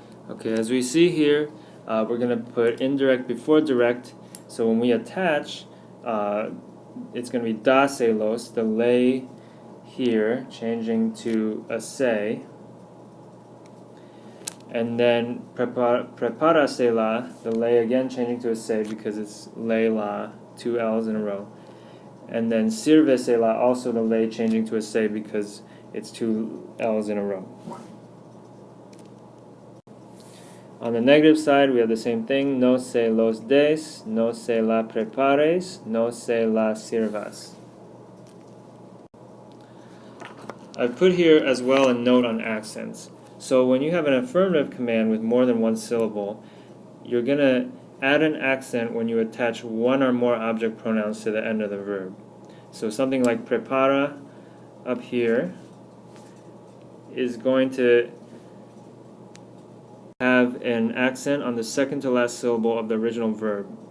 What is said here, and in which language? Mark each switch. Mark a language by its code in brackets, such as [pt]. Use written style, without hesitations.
[en] Okay, as we see here, we're going to put indirect before direct, so when we attach, it's going to be da se los, the le here, changing to a se, and then prepara se la, the le again changing to a se because it's le la, two L's in a row, and then sirve se la, also the le changing to a se because it's two L's in a row. On the negative side, we have the same thing. [es] No se los des, no se la prepares, no se la sirvas. [en] I've put here as well a note on accents. So when you have an affirmative command with more than one syllable, you're going to add an accent when you attach one or more object pronouns to the end of the verb. So something like prepara up here is going to have an accent on the second to last syllable of the original verb.